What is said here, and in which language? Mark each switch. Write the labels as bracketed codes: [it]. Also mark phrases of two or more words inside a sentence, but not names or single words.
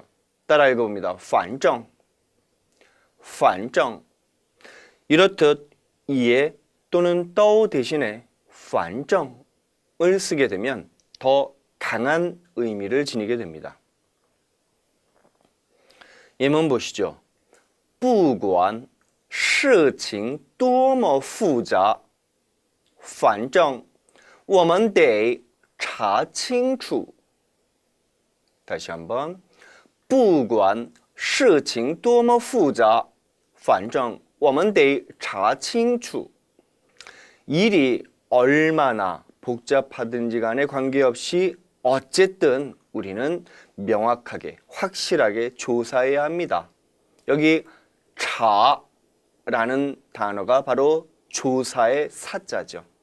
[ko] 따라 읽어봅니다. 反正 이렇듯 이에 또는 都 대신에 反正 을 쓰게 되면 더 강한 의미를 지니게 됩니다. 예문 보시죠. [zh] 不管事情多么复杂反正我们得查清楚 [ko] 다시 한번 [zh] 不管事情多么复杂反正我们得查清楚 [ko] 일이 얼마나 복잡하든지 간에 관계없이 어쨌든 우리는 명확하게 확실하게 조사해야 합니다. 여기 차라는 단어가 바로 조사의 사자죠.